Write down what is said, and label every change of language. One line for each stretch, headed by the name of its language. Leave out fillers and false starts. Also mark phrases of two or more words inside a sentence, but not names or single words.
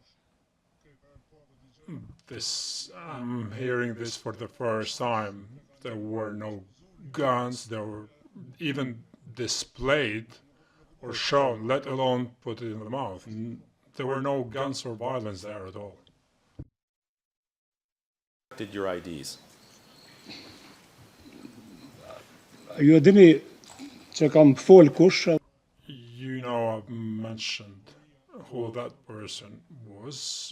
English: I'm hearing this for the first time. There were no guns. There were even displayed or shown, let alone put it in the mouth. There were no guns or violence there at all. Did your IDs?
Albanian: ju e dini që kam fol kush,
English: You know, I've mentioned who that person was.